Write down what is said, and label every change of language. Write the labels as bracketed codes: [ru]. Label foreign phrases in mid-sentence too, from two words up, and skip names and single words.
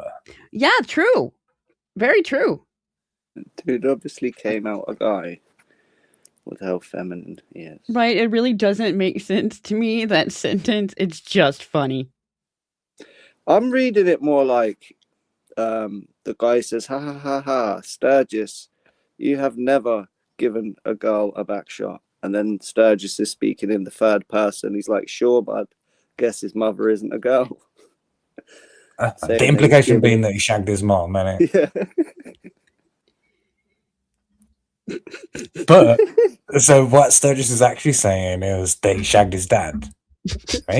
[en] Yeah, true. Very true. Dude obviously came out a guy with how feminine he is. Right. It really doesn't make sense to me, that sentence. It's just funny. I'm reading it more like the guy says, "Ha ha ha ha, Sturgis, you have never given a girl a back shot." And then Sturgis is speaking in the third person. He's like, "Sure, bud. Guess his mother isn't a girl." The implication being that he shagged his mom, innit? Yeah. But so what Sturgis is actually saying is that he shagged his dad, right?